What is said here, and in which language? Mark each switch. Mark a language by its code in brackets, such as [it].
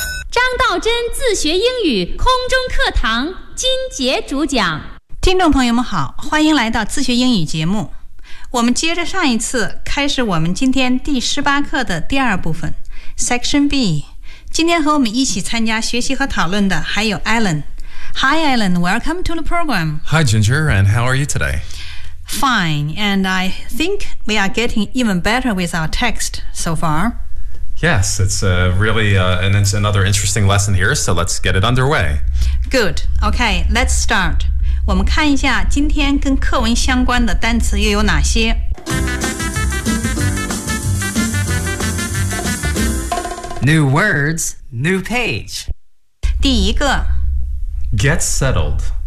[zh] 张道真自学英语空中课堂金杰主讲。听众朋友们好，欢迎来到自学英语节目。我们接着上一次开始我们今天第18课的第二部分 Section B。今天和我们一起参加学习和讨论的还有 Alan。 [en] Hi Alan, welcome to the program. Hi Ginger, and how are you today? Fine, and I think we are getting even better with our text so far. Yes, it's really another interesting lesson here, so let's get it underway. Good, okay, let's start. [zh] 我们看一下今天跟课文相关的单词又有哪些。 [en] New words, new page. [zh] 第一个。 [en] Get settled.